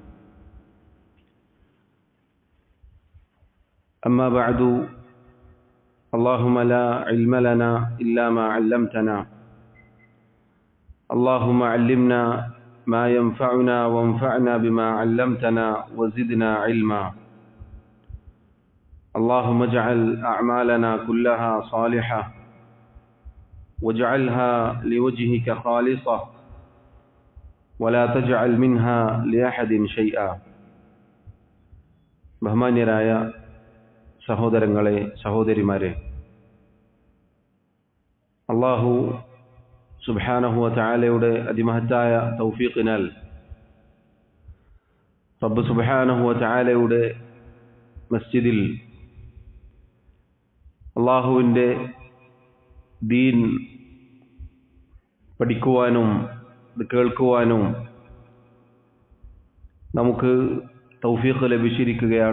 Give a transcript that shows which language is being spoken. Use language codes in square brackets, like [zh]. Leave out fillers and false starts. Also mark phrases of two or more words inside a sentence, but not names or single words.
[ar] أما بعد، اللهم لا علم لنا إلا ما علمتنا، اللهم علمنا ما ينفعنا وانفعنا بما علمتنا وزدنا علما. اللهم اجعل أعمالنا كلها صالحة واجعلها لوجهك خالصة ولا تجعل منها لأحد شيئا. [ml] ബഹുമാന്യരായ സഹോദരങ്ങളെ, സഹോദരിമാരെ, [ar] الله سبحانه وتعالى [ml] അതിമഹത്തായ തൗഫീഖിനാൽ [ar] رب سبحانه وتعالى [ml] മസ്ജിദിൽ അല്ലാഹുവിൻ്റെ ദീൻ പഠിക്കുവാനും ഇത് കേൾക്കുവാനും നമുക്ക് തൗഫീഖ് ലഭിച്ചിരിക്കുകയാണ്.